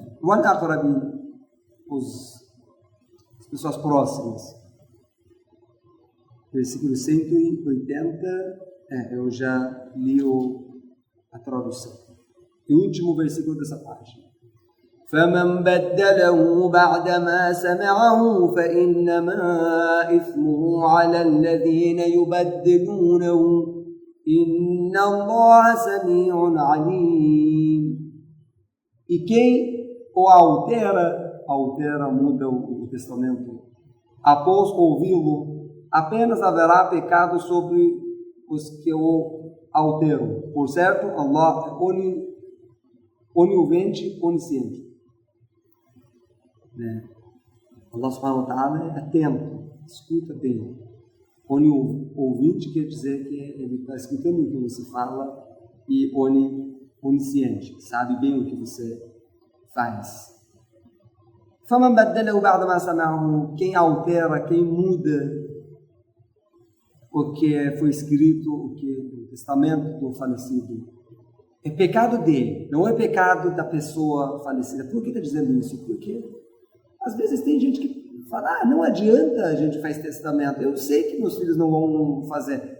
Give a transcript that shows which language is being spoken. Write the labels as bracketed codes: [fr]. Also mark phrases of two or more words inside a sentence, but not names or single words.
[pt] O al-aqrabin, as pessoas próximas. Versículo 180, eu já li a tradução. O último versículo dessa página. [ar] فَمَنْ بَدَّلَهُ بَعْدَمَا سَمِعَهُ فَإِنَّمَا إِثْمُهُ عَلَى الَّذِينَ يُبَدِّلُونَهُ إِنَّ اللَّهَ سَمِيعٌ عَلِيمٌ. [pt] E quem o altera, muda o testamento, após ouvi-lo, apenas haverá pecado sobre os que o alteram. Por certo, Allah é onisciente, onisciente. Allah [ar] سبحانه وتعالى [pt] é atento, escuta bem. Ouvinte quer dizer que ele está escutando o que você fala e onisciente, sabe bem o que você faz. [ar] فَمَنْ بَدَّلَهُ بَعْدَ مَا سَمَعَهُ, [pt] quem altera, quem muda o que foi escrito, o testamento do falecido, é pecado dele, não é pecado da pessoa falecida. Por que está dizendo isso? Porque às vezes tem gente que fala, não adianta a gente fazer testamento, eu sei que meus filhos não vão fazer.